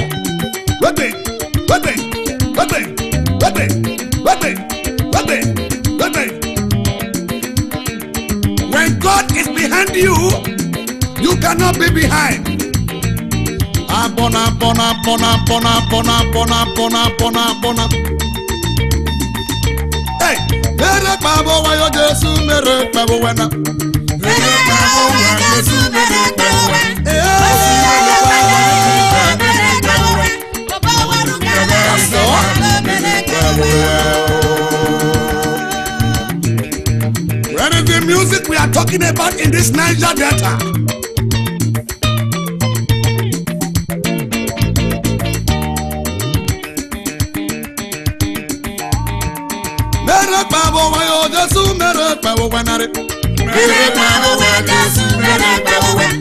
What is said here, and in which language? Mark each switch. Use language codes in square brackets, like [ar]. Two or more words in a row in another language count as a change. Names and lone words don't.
[en] When God is behind you, you cannot be behind. Hey, mere babo wa yo Jesu mere babo wena. Mere babo wa Jesu mere babo wena. What is the music we are talking about in this Niger Delta? Mere babo wa yo Jesu mere babo wena. Mere babo wa Jesu mere babo wena.